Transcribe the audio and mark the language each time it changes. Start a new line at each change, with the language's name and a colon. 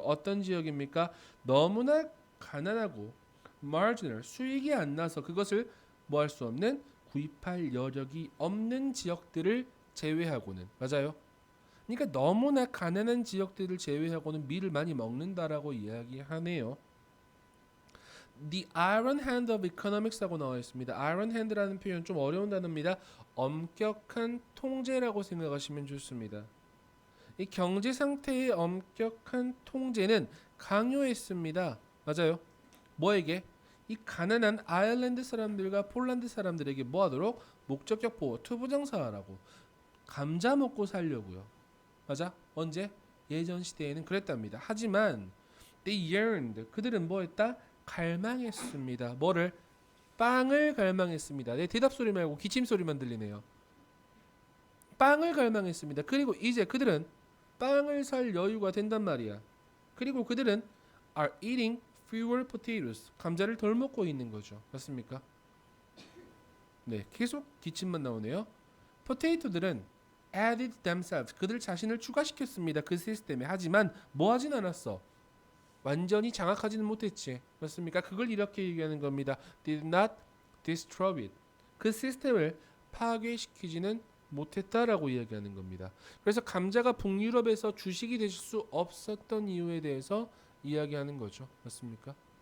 Korean: 어떤 지역입니까? 너무나 가난하고 marginal 수익이 안 나서 그것을 뭐 할 수 없는 구입할 여력이 없는 지역들을 제외하고는 맞아요. 그러니까 너무나 가난한 지역들을 제외하고는 밀을 많이 먹는다라고 이야기하네요.
English: The iron hand of economics
Korean: 라고 나와 있습니다. iron hand라는 표현 좀 어려운 단어입니다. 엄격한 통제라고 생각하시면 좋습니다. 이 경제 상태의 엄격한 통제는 강요했습니다. 맞아요. 뭐에게? 이 가난한 아일랜드 사람들과 폴란드 사람들에게 뭐하도록? 목적격 보호, 투부정사하라고. 감자 먹고 살려고요. 맞아? 언제? 예전 시대에는 그랬답니다. 하지만
English: they yearned,
Korean: 그들은 뭐했다? 갈망했습니다. 뭐를? 빵을 갈망했습니다. 내 대답 소리 말고 기침 소리만 들리네요. 빵을 갈망했습니다. 그리고 이제 그들은 빵을 살 여유가 된단 말이야. 그리고 그들은
English: are eating fewer potatoes.
Korean: 감자를 덜 먹고 있는 거죠. 맞습니까? 네, 계속 기침만 나오네요. 포테이토들은
English: added themselves.
Korean: 그들 자신을 추가시켰습니다. 그 시스템에. 하지만 뭐 하진 않았어. 완전히 장악하지는 못했지. 맞습니까? 그걸 이렇게 얘기하는 겁니다.
English: Did not destroy it.
Korean: 그 시스템을 파괴시키지는 못했다라고 이야기하는 겁니다. 그래서 감자가 북유럽에서 주식이 되실 수 없었던 이유에 대해서 이야기하는 거죠. 맞습니까?